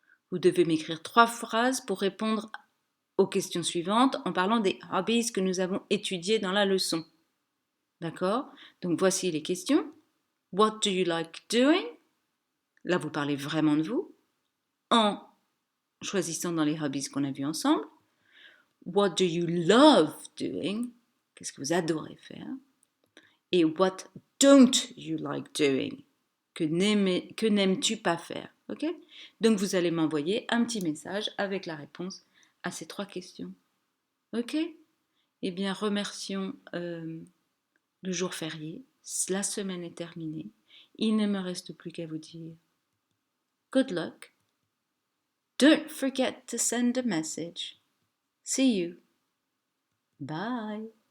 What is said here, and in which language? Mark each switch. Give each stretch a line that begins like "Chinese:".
French: Vous devez m'écrire 3 phrases pour répondre aux questions suivantes en parlant des hobbies que nous avons étudiés dans la leçon. D'accord? Donc voici les questions.
English: What do you like doing?
French: Là, vous parlez vraiment de vous. En choisissant dans les hobbies qu'on a vus ensemble.
English: What do you love doing?
French: Qu'est-ce que vous adorez faire? Et
English: what don't you like doing?
French: Que n'aimes-tu pas faire? Ok? Donc vous allez m'envoyer un petit message avec la réponse à ces 3 questions. Ok? Eh bien, remercions le jour férié. La semaine est terminée. Il ne me reste plus qu'à vous dire
English: good luck. Don't forget to send a message. See you. Bye.